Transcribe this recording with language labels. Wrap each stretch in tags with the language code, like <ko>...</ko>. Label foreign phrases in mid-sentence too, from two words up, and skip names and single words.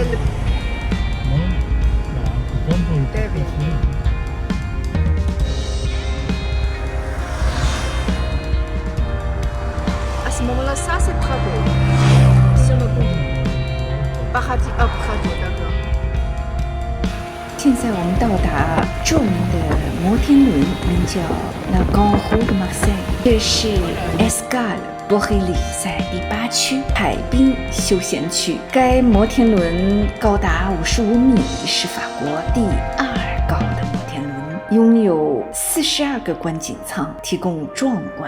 <fr>Non? Bah, en tout cas, pour le David. passer. À ce moment-là, ça, c'est travaux. Sur le pont. Paradis Up Radio, d'accord.</fr> <zh>现在我们到达著名的摩天轮，名叫 La Grande Roue de Marseille，这是 Escale Borrelli 在第8区海滨休闲区。该摩天轮高达55米，是法国第2高的摩天轮，拥有42个观景舱，提供壮观</zh>